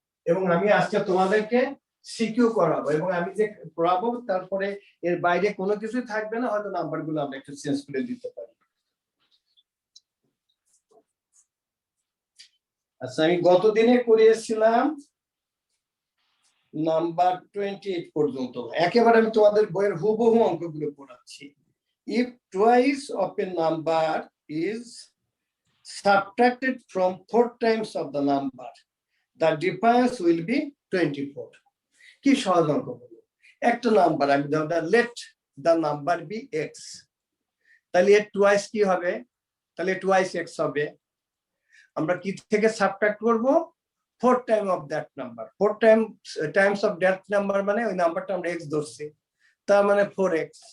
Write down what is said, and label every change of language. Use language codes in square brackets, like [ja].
[bn] এবং আমি আজকে তোমাদেরকে সিকিউ করাবো এবং আমি যে পড়াবো তারপরে এর বাইরে কোনো কিছু থাকবে না, হয়তো নাম্বারগুলো আমরা একটু চেঞ্জ করে দিতে পারি। আচ্ছা আমি গত দিনে করিয়েছিলাম নাম্বার 28 পর্যন্ত, একেবারে আমি তোমাদের বইয়ের হুবহু অঙ্কগুলো পড়াচ্ছি। [en] If twice of a number is subtracted from 4 times of the number, the difference will be 24. [bn] কি সহজ অঙ্ক বলো, একটা নাম্বার আমি [en] let the number be x, [bn] তাহলে এর twice কি হবে, তাহলে twice x হবে। আমরা কি থেকে সাবট্রাক্ট করব, [en] 4 time of that number, [bn] 4 Times of that number মানে ওই নাম্বারটা আমরা x ধরছি, তার মানে 4x।